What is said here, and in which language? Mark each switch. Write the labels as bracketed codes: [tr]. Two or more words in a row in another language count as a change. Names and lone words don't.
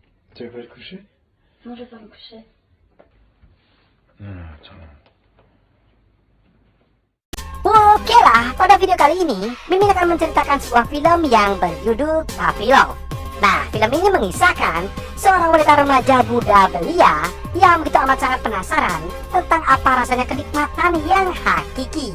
[fr] Tu veux pas te coucher? Non, je vais pas me coucher. Attends. [id] Oke lah, pada video kali ini Mimin akan menceritakan sebuah film yang berjudul Puppy Love. Nah, film ini mengisahkan seorang wanita remaja Buddha belia yang begitu amat sangat penasaran tentang apa rasanya kenikmatan yang hakiki.